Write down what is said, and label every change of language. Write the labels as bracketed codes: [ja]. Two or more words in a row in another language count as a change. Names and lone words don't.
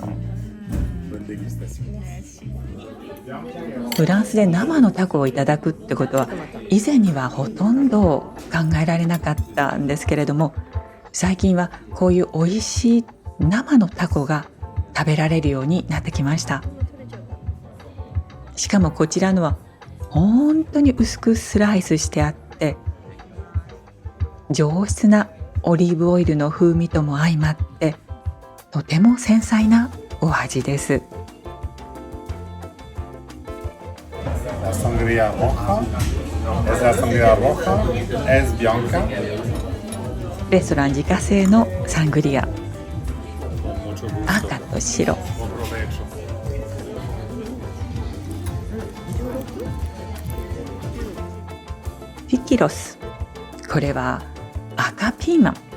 [ja] フランスで生のタコをいただくってことは以前にはほとんど考えられなかったんですけれども、最近はこういう美味しい生のタコが食べられるようになってきました。しかもこちらのは本当に薄くスライスしてあって、上質なオリーブオイルの風味とも相まってとても繊細なお味です。 [es] La sangria roja. Es la sangria roja. Es bianca. [ja] レストラン自家製のサングリア、 [es] Mucho gusto. [ja] 赤と白。 [es] Buen provecho. [ja] ピキロス、これは赤ピーマン。